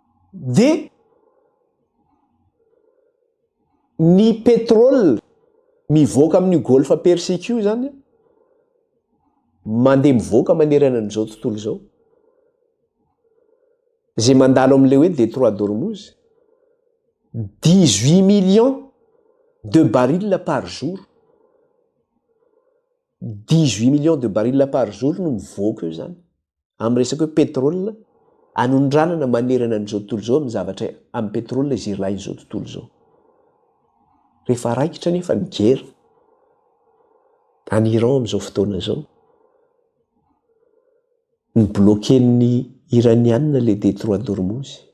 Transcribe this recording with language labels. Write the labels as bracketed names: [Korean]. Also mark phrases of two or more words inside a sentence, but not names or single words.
[Malagasy] dia ny pétrole mivoaka amin'io golfe persique io zany mandeha mivoaka manerana an'izao tontolo izao zay mandalo amin'le hoe détroit d'Ormuz [French] 18 millions de barils par jour 18 millions de barils par jour [Malagasy] no mivoaka io zany amin'ny resaka hoe pétrole anondranana manerana an'izao tontolo izao amin'ny zavatra amin'ny pétrole izy ilain'izao tontolo izao rehefa raikitra nefa ny gera any Iran amin'izao fotoana izao ny bloquen'ny iranianina le détroit d'Ormuz